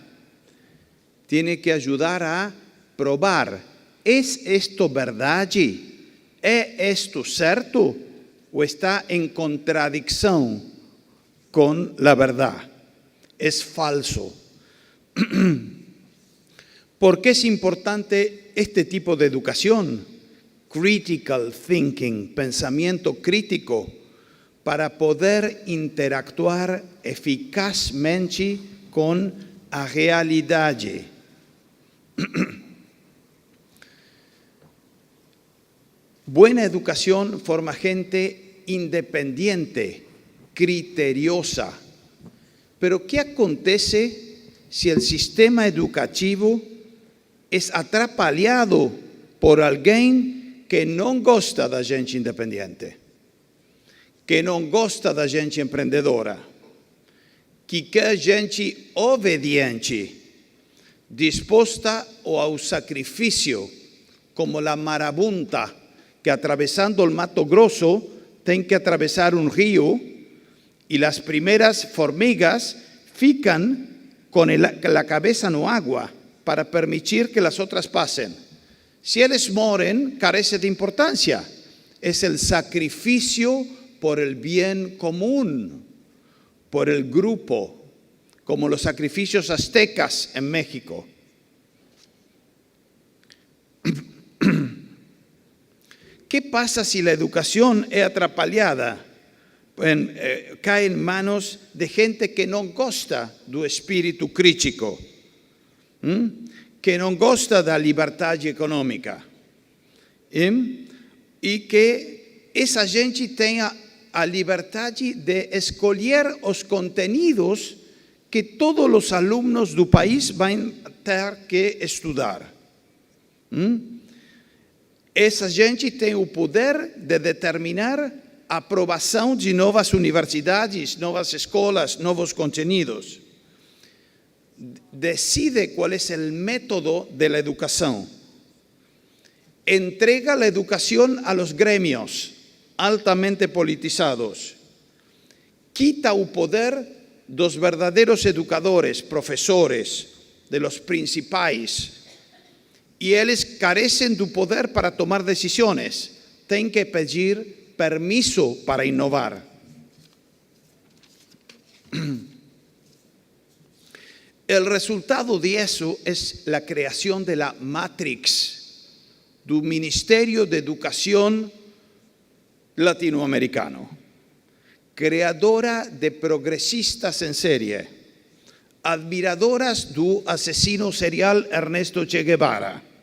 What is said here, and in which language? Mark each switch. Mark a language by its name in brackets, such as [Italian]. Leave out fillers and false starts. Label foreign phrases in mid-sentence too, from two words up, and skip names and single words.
[Spanish] Tiene que ayudar a probar, ¿es esto verdad? ¿Es esto cierto? ¿O está en contradicción con la verdad? ¿Es falso? ¿Por qué es importante este tipo de educación? [English] Critical thinking, [Spanish] pensamiento crítico, para poder interactuar eficazmente con la realidad. Buena educación forma gente independiente, criteriosa. Pero ¿qué acontece si el sistema educativo es atrapalhado por alguien que no gosta [Portuguese] da gente independiente, que no gosta da gente empreendedora, que quer gente obediente, disposta ao sacrifício, [Spanish] como la marabunta, que atravesando el Mato Grosso tienen que atravesar un río y las primeras [Portuguese] formigas fican [Spanish] con la cabeza en agua para permitir que las otras pasen. Si ellos mueren, carece de importancia. Es el sacrificio por el bien común, por el grupo, como los sacrificios aztecas en México. ¿Qué pasa si la educación es atrapalhada? Cae en manos de gente que no [Portuguese] gosta do espíritu crítico, que no gosta da liberdade econômica, e que essa gente tenha a liberdade de escolher os conteúdos que todos os alunos do país vão ter que estudar. Essa gente tem o poder de determinar a aprovação de novas universidades, novas escolas, novos conteúdos. Decide qual é o método [Spanish] de la [Portuguese] educação. [Spanish] Entrega la educación a los gremios altamente politizados. [Portuguese] Quita o poder dos verdadeiros educadores, professores, [Spanish] de los [Portuguese] principais. E eles carecem do poder para tomar decisões. Têm que pedir permiso para inovar. [Spanish] El resultado de eso es la creación de la Matrix, del Ministerio de Educación latinoamericano, creadora de progresistas en serie, admiradoras do asesino serial Ernesto Che Guevara.